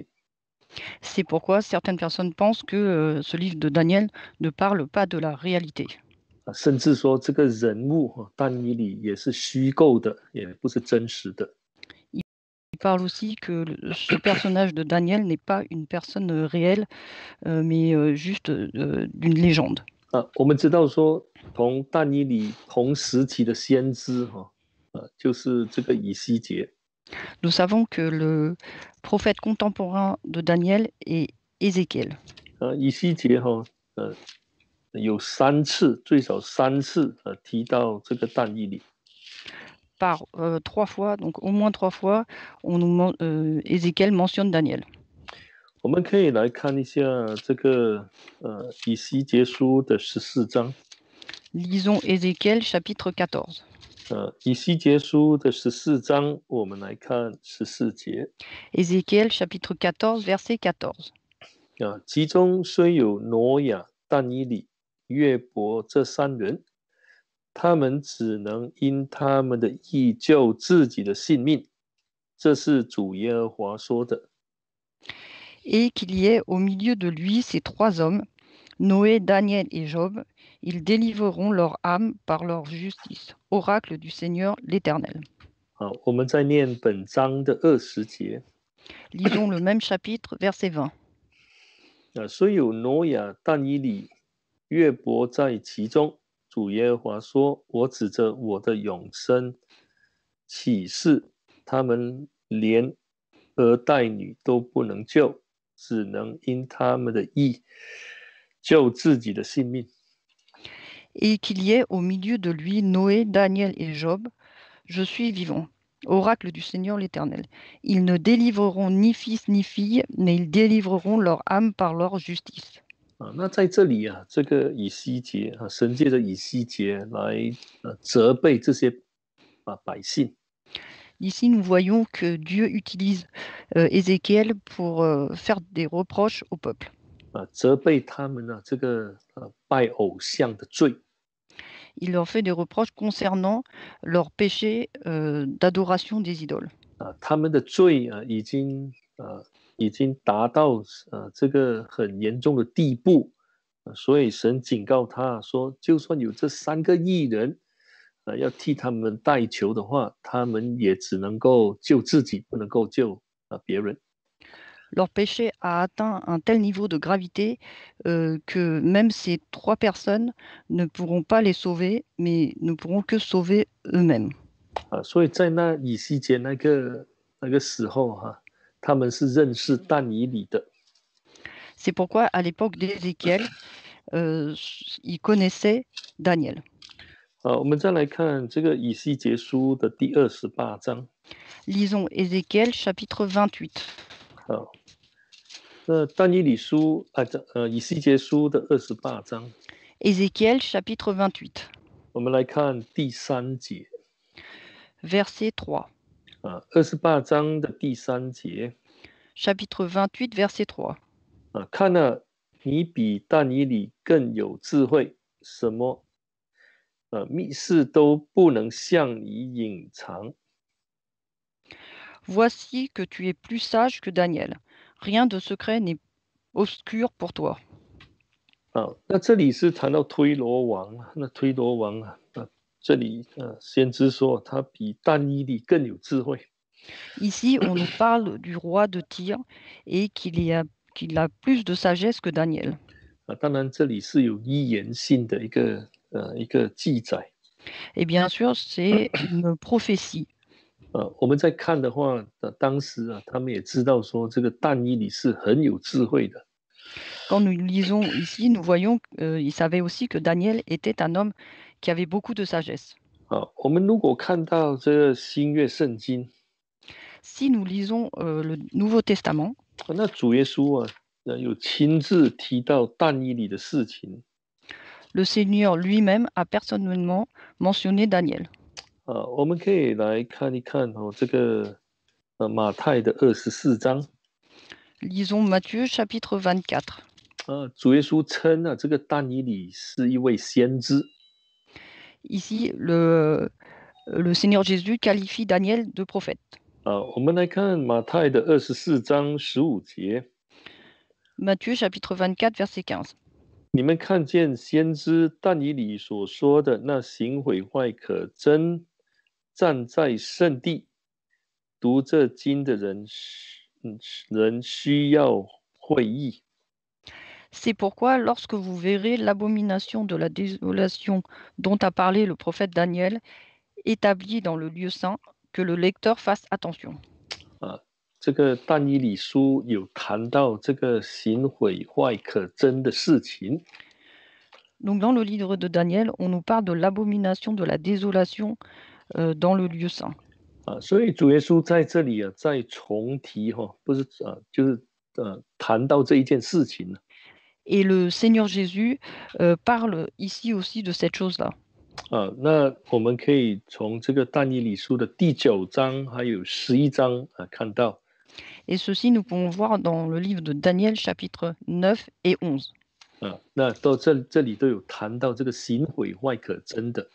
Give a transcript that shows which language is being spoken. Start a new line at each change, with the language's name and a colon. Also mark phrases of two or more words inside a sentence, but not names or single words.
French: C'est pourquoi certaines personnes pensent que ce livre de Daniel ne parle pas de la réalité.
Chinese: 甚至说这个人物但以理也是虚构的，也不是真实的。
French: Il parle aussi que ce personnage de Daniel n'est pas une personne réelle, mais juste d'une légende.
Chinese: 我们知道说，同但以理同时期的先知就是这个以西结。
French: Nous savons que le prophète contemporain de Daniel est Ézéchiel.
Chinese: 以西结有最少三次提到这个但以理。
French: Par 3 fois, donc au moins 3 fois, Ézéchiel mentionne Daniel.
Chinese: 我们可以来看一下这个以西结书的14章。
French: Lisons Ézéchiel chapitre 14.
Chinese: 以西结书的14章，我们来看14节。
French: Ézéchiel chapitre 14, verset 14.
Chinese: 其中虽有挪亚、但以理、约伯这3人，他们只能因他们的义救自己的性命，这是主耶和华说的。
French: Et qu'il y ait au milieu de lui ces 3 hommes, Noé, Daniel et Job, ils délivreront leur âme par leur justice. Oracle du Seigneur l'Éternel.
Chinese: 好，我们再念本章的20节。
French: Lisons le même chapitre, verset 20.
Chinese: 虽有挪亚、但以理、约伯在其中，主耶和华说：“我指着我的永生起誓，他们连儿带女都不能救，只能因他们的义救自己的性命。”
French: Et qu'il y ait au milieu de lui Noé, Daniel et Job, je suis vivant. Oracle du Seigneur l'Éternel. Ils ne délivreront ni fils ni fille, mais ils délivreront leur âme par leur justice.
Chinese: 那在这里这个以西结神借着以西结来责备这些百姓。
French: Ici, nous voyons que Dieu utilise Ézéchiel pour faire des reproches au peuple.
Chinese: 责备他们这个拜偶像的罪。
French: Il leur fait des reproches concernant leur péché d'adoration des idoles.
Chinese: 他们的罪已经达到这个很严重的地步，所以神警告他说，就算有这3个义人要替他们代求的话，他们也只能够救自己，不能够救别人。
French: Leur péché a atteint un tel niveau de gravité que même ces 3 personnes ne pourront pas les sauver, mais ne pourront que sauver eux-mêmes.
Chinese: 所以在那以西结那个时候他们是认识但以理的。
French: C'est pourquoi à l'époque d'Ézéchiel, ils connaissaient Daniel.
Chinese: 我们再来看这个以西结书的第28章。
French: Lisons Ézéchiel chapitre 28.
Chinese: 那但以理书以西结书的28章。
French: Ézéchiel chapitre 28.
Chinese: 我们来看第3节
French: verset 3.
Chinese: 28章的第3节
French: Chapitre 28, verset 3.
Chinese: 看了你比但以理更有智慧，什么密事都不能向你隐藏。
French: Voici que tu es plus sage que Daniel. Rien de secret n'est obscur pour toi.
Chinese: 那这里是谈到推罗王，那推罗王这里先知说他比但以理更有智慧。
French: Ici, on nous parle du roi de Tyr et qu'il a plus de sagesse que Daniel.
Chinese: 当然这里是有预言性的一个记载。
French: Et bien sûr, c'est une prophétie.
Chinese: 我们在看的话，当时他们也知道说这个但以理是很有智慧的。
French: Quand nous lisons ici, nous voyons qu'il savait aussi que Daniel était un homme qui avait beaucoup de sagesse.
Chinese: 我们如果看到这个新约圣经，
French: Si nous lisons le Nouveau Testament,
Chinese: 那主耶稣有亲自提到但以理的事情。
French: le Seigneur lui-même a personnellement mentionné Daniel.
Chinese: 我们可以来看一看这个马太的24章。
French: Lisons Matthieu chapitre 24.
Chinese: 主耶稣称这个但以理是一位先知。
French: Ici, le Seigneur Jésus qualifie Daniel de prophète.
Chinese: 我们来看马太的24章15节。
French: Matthieu chapitre 24, verset 15.
Chinese: 你们看见先知但以理所说的那行毁坏可憎站在圣地读这经的人需要会意。
French: C'est pourquoi, lorsque vous verrez l'abomination de la désolation dont a parlé le prophète Daniel, établie dans le lieu saint, que le lecteur fasse attention.
Chinese: 这个但以理书有谈到这个行毁坏可憎的事情。
French: Donc, dans le livre de Daniel, on nous parle de l'abomination de la désolation dans le lieu saint.
Chinese: 所以主耶稣在这里再重提不是就是谈到这一件事情。
French: Et le Seigneur Jésus parle ici aussi de cette chose-là.
Chinese: 那我们可以从这个但以理书的第9章还有11章看到。
French: Et ceci, nous pouvons voir dans le livre de Daniel, chapitre 9 et 11.
Chinese: 那到这里都有谈到这个行毁坏可憎的。